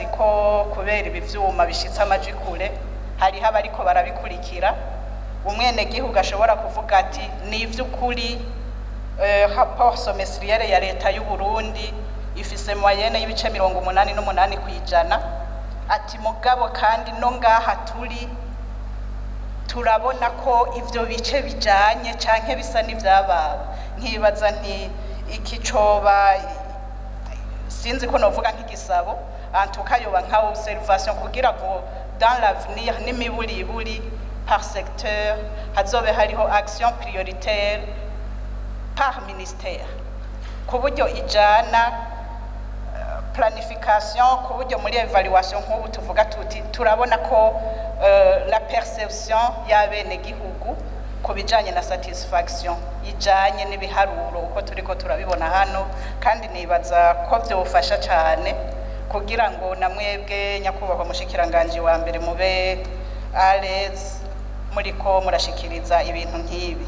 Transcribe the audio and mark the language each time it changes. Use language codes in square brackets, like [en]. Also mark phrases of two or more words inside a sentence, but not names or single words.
[rn] ko kubera ibivyuma bishitse amajwi kure hariho abariko barabikurikira umwenegihugu ashobora kuvuga ati ni ivy'ukuri [fr] rapport semestrielle [rn] ya leta y'u Burundi ifise moyenne y'ibice 88 kw'ijana, ati mugabo kandi no ngaha turabona ko ivyo bice bijanye canke bisa n'ivyababa. Nkibaza nti iki coba sinzi ko novuga nk'igisabo antuka yoba nka observation kugira ngo [fr] dans l'avenir [rn] n'imiburiburi [fr] par secteur [rn] hazobe hariho [fr] action prioritaire par ministère [rn] ku buryo ijana [fr] planification ku [rn] buryo muri evaluation nk'ubu tuvuga tuti turabona ko [fr] la perception [rn] y'abene gihugu ku bijanye na satisfaction ijanye n'ibiharuro uko turiko turabibona hano, kandi nibaza ko vyofasha cane kugira ngo namwebwe nyakubahwa mushikiranganje wa mbere mube Alex muriko murashikiriza ibintu nk'ibi.